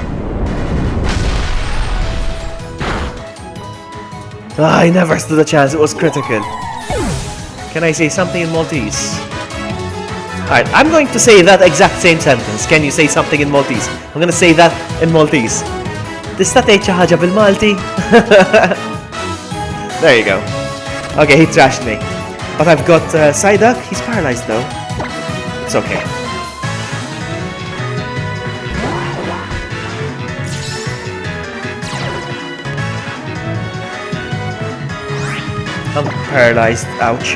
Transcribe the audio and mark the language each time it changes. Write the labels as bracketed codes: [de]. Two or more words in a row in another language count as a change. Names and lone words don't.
[en] I never stood a chance. It was critical. Can I say something in Maltese? Alright, I'm going to say that exact same sentence. Can you say something in Maltese? I'm gonna say that in Maltese. [mt] Tista' tgħid xi ħaġa bil-Malti? [en] There you go. Okay, he trashed me. But I've got Psyduck. He's paralyzed though. It's okay. I'm paralyzed. Ouch.